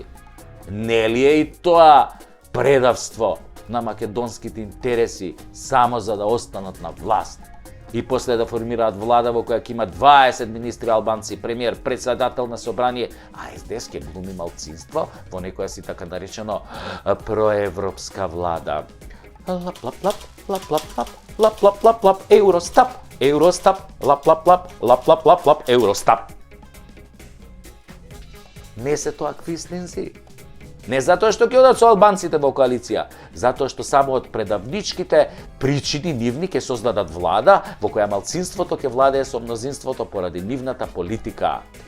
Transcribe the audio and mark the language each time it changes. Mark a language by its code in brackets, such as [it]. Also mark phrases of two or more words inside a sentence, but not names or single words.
[mk] Нели е и тоа предавство на македонските интереси, само за да останат на власт? И после да формираат влада во која ќе има 20 министри албанци, премиер, председател на собрание, а СДС ќе глуми малцинство во некоја си така наречено проевропска влада. Лап лап лап, лап лап лап, лап лап лап лап, Евростап, Евростап, лап лап лап, лап лап лап лап, Евростап. Не се тоа квислинзи. Не затоа што ќе одат со албанците во коалиција, затоа што само од предавничките причини нивни ќе создадат влада во која малцинството ќе владее со мнозинството поради нивната политика.